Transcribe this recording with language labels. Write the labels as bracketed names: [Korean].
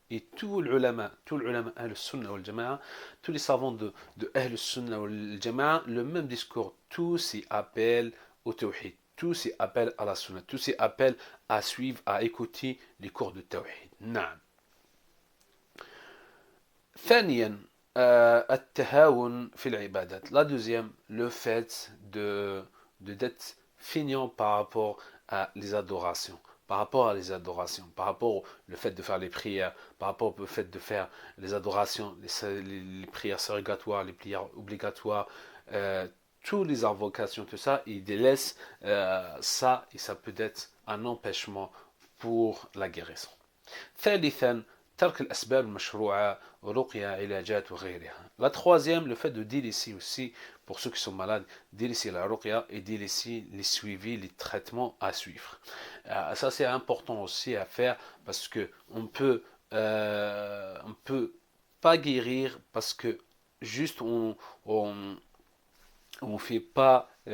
[French] Et tous les ulama Ahl-Sunnah wal Jama'a, tous les savants de Ahl-Sunnah wal Jama'a, le même discours, tous y appellent au tawhid, tous y appellent à la Sunnah, tous y appellent à suivre, à écouter les cours de tawhid. [Arabic] نعم. ثانيا التهاون في العبادات. [French] La deuxième, le fait d'être feignant par rapport à les adorations. Par rapport à les adorations, par rapport au le fait de faire les prières, par rapport au fait de faire les adorations, les prières surrogatoires, les prières obligatoires, toutes les invocations, tout ça, il délaisse ça et ça peut être un empêchement pour la guérison. [Arabic] ثالثا ترك الأسباب المشروعة ورقية علاجات وغيرها. [French] La troisième, le fait de délaisser aussi, pour ceux qui sont malades, délaisser la ruqya et délaisser les suivis, les traitements à suivre. Ça c'est important aussi à faire parce que on peut pas guérir parce que juste on fait pas